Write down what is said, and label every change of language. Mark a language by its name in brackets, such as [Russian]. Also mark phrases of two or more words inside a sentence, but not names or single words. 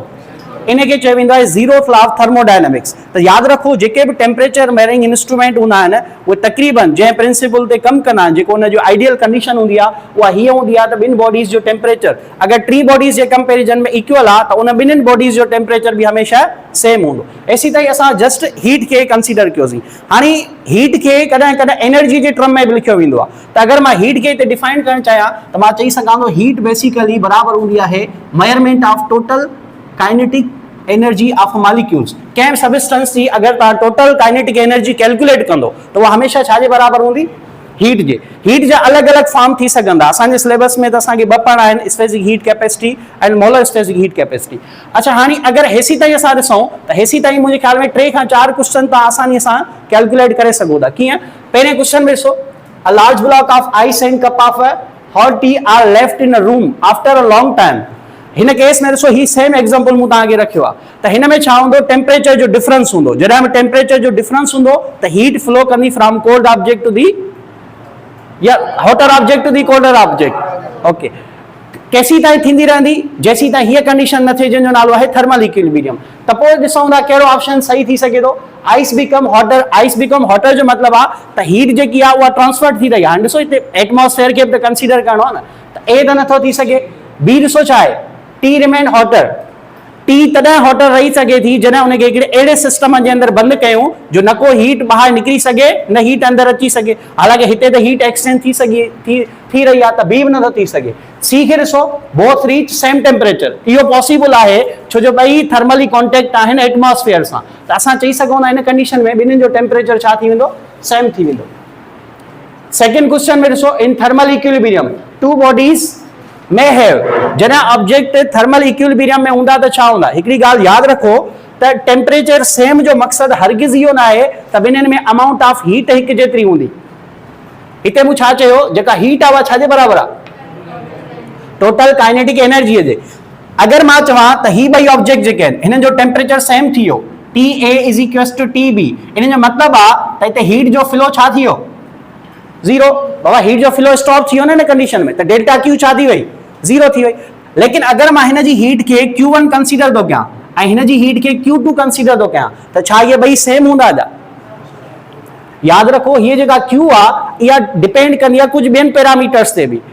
[Sindhi] इनके चयो वेंदो आहे [English] zeroth law of thermodynamics. [Sindhi] त यादि रखो जेके बि [English] temperature measuring instrument [Sindhi] हूंदा आहिनि उहे तक़रीबन जंहिं प्रिंसिपल ते कमु कंदा आहिनि, जेको उन जो [English] ideal condition [Sindhi] हूंदी आहे उहा हीअ हूंदी आहे त ॿिनि बॉडीज़ जो टेम्परेचर अगरि टी बॉडीज़ जे कंपेरिजन में इक्वल आहे त उन ॿिन्हिनि बॉडीज़ जो टेम्परेचर बि हमेशह सेम हूंदो। एसी ताईं असां [English] just heat [Sindhi] खे कंसीडर कयोसीं। हाणे हीट खे कॾहिं कॾहिं एनर्जी जे टर्म में बि लिखियो वेंदो आहे। त अगरि मां हीट खे हिते डिफाइन करणु चाहियां त मां चई सघां थो हीट बेसिकली बराबरि हूंदी आहे [English] measurement of total kinetic energy of molecules. [Sindhi] कंहिं सबस्टेंस जी अगर तव्हां [English] total kinetic energy calculate [Sindhi] कंदो त उहा हमेशा छाजे बराबरि हूंदी? हीट जे। हीट जा अलॻि अलॻि फॉर्म थी सघंदा। असांजे सिलेबस में त असांखे ॿ पढ़ा आहिनि, [English] specific heat capacity and molar specific heat capacity. [Sindhi] अच्छा हाणे अगरि हेसी ताईं असां ॾिसूं त हेसी ताईं मुंहिंजे ख्याल में 3 खां 4 क्वेश्चन तव्हां आसानीअ सां कैलकुलेट करे सघो था। कीअं? पहिरें क्वेश्चन में ॾिसो, [English] A large block of ice and cup of hot tea are left in a room after a long time. [Sindhi] हिन केस में ॾिसो ही [English] same example [Sindhi] मूं तव्हांखे रखियो आहे त हिन में छा हूंदो? टेम्परेचर जो डिफरेंस हूंदो। जॾहिं बि टेम्परेचर जो डिफरेंस हूंदो त [English] heat flow [Sindhi] कंदी [English] from cold object to the [Sindhi] या [English] hotter object to the colder object. [Sindhi] ओके, केसी ताईं थींदी रहंदी? जेसी ताईं हीअ कंडीशन न थिए जंहिंजो नालो आहे [English] thermal equilibrium. [Sindhi] त पोइ ॾिसूं था कहिड़ो ऑप्शन सही थी सघे थो? [English] ice become hotter. ice become hotter [Sindhi] जो मतिलबु आहे त हीट जेकी आहे उहा ट्रांसफर थी रही आहे। हाणे ॾिसो हिते एटमॉस्फेयर खे बि त कंसीडर करणो आहे न। त ए त नथो थी सघे। बी ॾिसो छा आहे? [English] tea remain hotter. [Sindhi] टी तॾहिं हॉटर रही सघे थी जॾहिं उनखे हिकिड़े अहिड़े सिस्टम जे अंदरि बंदि कयूं जो न को हीट ॿाहिरि निकिरी सघे न हीट अंदरि अची सघे। हालांकि हिते त [English] heat exchange [Sindhi] थी सघे थी रही आहे, त बी बि नथो थी सघे। सी खे ॾिसो, [English] both reach same temperature. [Sindhi] इहो पॉसिबल आहे छो जो ॿई [English] thermally contact [Sindhi] आहिनि एटमॉस्फेयर सां। त असां चई सघूं था इन कंडीशन में ॿिन्हिनि जो टेम्परेचर छा थी वेंदो? सेम थी वेंदो। [English] second question [Sindhi] में ॾिसो, [English] in thermal equilibrium two bodies [Sindhi] में हैव। जॾहिं ऑब्जेक्ट [English] thermal equilibrium [Sindhi] में हूंदा त छा हूंदा? हिकिड़ी ॻाल्हि यादि रखो त टेम्परेचर सेम जो मक़सदु हरगिज़ इहो न आहे त ॿिन्हिनि में [English] amount of heat [Sindhi] हिकु जेतिरी हूंदी। हिते मूं छा चयो? जेका हीट आहे उहा छाजे बराबरि आहे? [English] total kinetic energy [Sindhi] जे। अगरि मां चवां त ही ॿई ऑब्जेक्ट जेके आहिनि हिननि जो टेम्परेचर सेम थी वियो, [English] T A is equals to T B, [Sindhi] इन जो मतिलबु आहे त हिते हीट जो फ्लो छा थी वियो? ज़ीरो। बाबा हीट जो फ्लो स्टॉप थी वियो न इन कंडीशन में, त [English] delta Q [Sindhi] छा थी वई? ज़ीरो थी वई। लेकिन अगरि मां हिन जी हीट खे Q1 कंसीडर थो कयां ऐं हिन जी हीट खे Q2 कंसीडर थो कयां त छा इहे ॿई सेम हूंदा? यादि रखो हीअ जेका Q आहे इहा डिपेंड कंदी आहे कुझु ॿियनि पैरामीटर्स ते बि।